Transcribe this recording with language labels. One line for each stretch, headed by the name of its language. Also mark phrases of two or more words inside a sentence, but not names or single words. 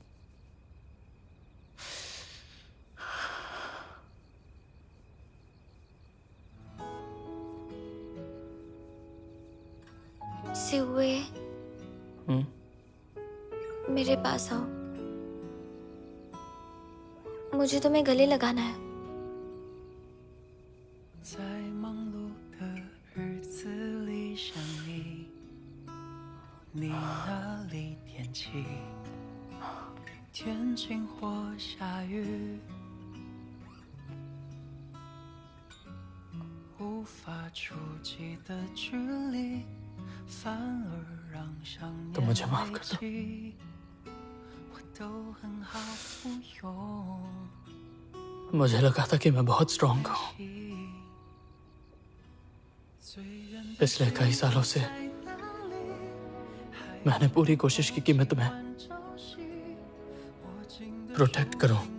Hindi: सिउए, मेरे पास आओ, मुझे तुम्हें गले लगाना है।
Chinese: 在忙碌的日子里想你，你那里天气天晴或下雨，
Hindi: तुम मुझे माफ कर दो। मुझे लगा था कि मैं बहुत स्ट्रांग हूं। पिछले कई सालों से मैंने पूरी कोशिश की कि मैं तुम्हें प्रोटेक्ट करूं।